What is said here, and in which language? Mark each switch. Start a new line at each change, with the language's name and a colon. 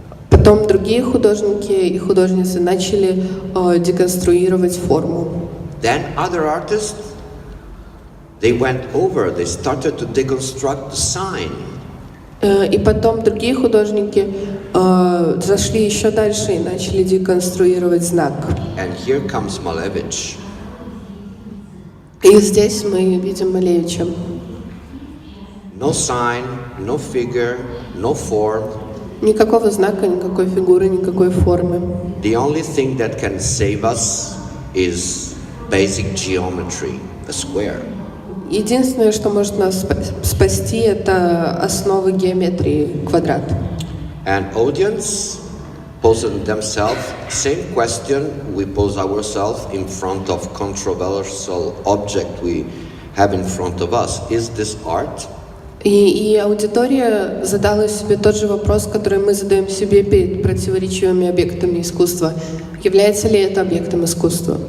Russian: Потом другие художники и художницы начали деконструировать форму.
English: Then other artists, they started to deconstruct the sign.
Russian: И потом другие художники зашли еще дальше и начали деконструировать знак.
English: And here comes Malevich.
Russian: И здесь мы видим Малевича.
English: No sign, no figure, no form.
Russian: Никакого знака, никакой фигуры, никакой формы.
English: The only thing that can save us is basic geometry, a square.
Russian: Единственное, что может нас спасти, это основы геометрии, квадрат.
English: And audience posing themselves same question we pose ourselves in front of controversial object we have in front of us. Is this art?
Russian: И аудитория задала себе тот же вопрос, который мы задаем себе перед противоречивыми объектами искусства. Является ли это объектом искусства?